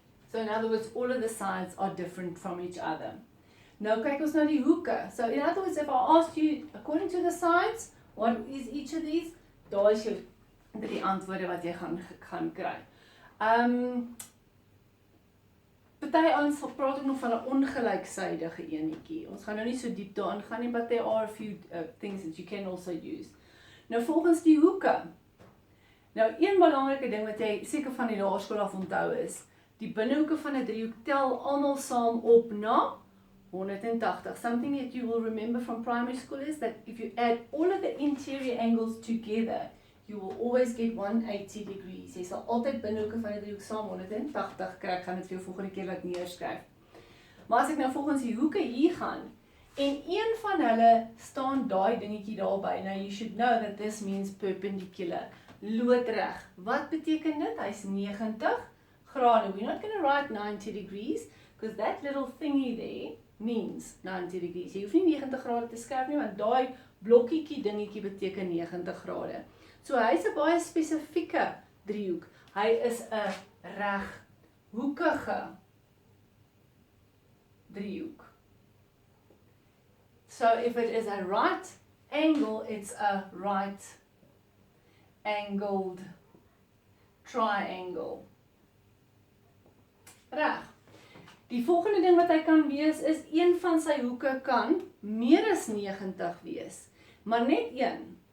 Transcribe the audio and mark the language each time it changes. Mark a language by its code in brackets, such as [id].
[en] So in other words, all of the sides are different from each other. [af] Nou kyk ons na die hoeke. [en] So in other words, if I asked you, according to the sides, what is each of these? [af] Daar is jou die antwoorde wat jy gaan kry. Party ons praat ook nog van 'n ongelyksydige enetjie. Ons gaan nou nie so diep daarin gaan nie, [en] but there are a few things that you can also use. [af] Nou volgens die hoeke. Nou een belangrike ding wat jy seker van die laerskool af onthou is, die binnehoeke van 'n driehoek tel almal saam op na 180. [en] Something that you will remember from primary school is that if you add all of the interior angles together, you will always get 180 degrees. [af] Jy sal altyd binnehoeke van 'n driehoek saam 180 kry. Ek gaan dit vir jou volgende keer laat neerskryf. Maar as ek nou volgens die hoeke hier gaan, en een van hulle staan daai dingetjie daarby, [en] now you should know that this means perpendicular. [af] Loodreg. Wat beteken dit? Hy's 90 grade. [en] We're not going to write 90 degrees, because that little thingy there means 90 degrees. [af] Jy hoef nie 90 grade te skryf nie, want daai blokkietjie dingetjie beteken 90 grade. So hy is 'n baie spesifieke driehoek. Hy is 'n reghoekige driehoek. [en] So if it is a right angle, it's a right angled triangle. [af] Reg. Die volgende ding wat hy kan wees is een van sy hoeke kan meer as 90 wees, maar net een.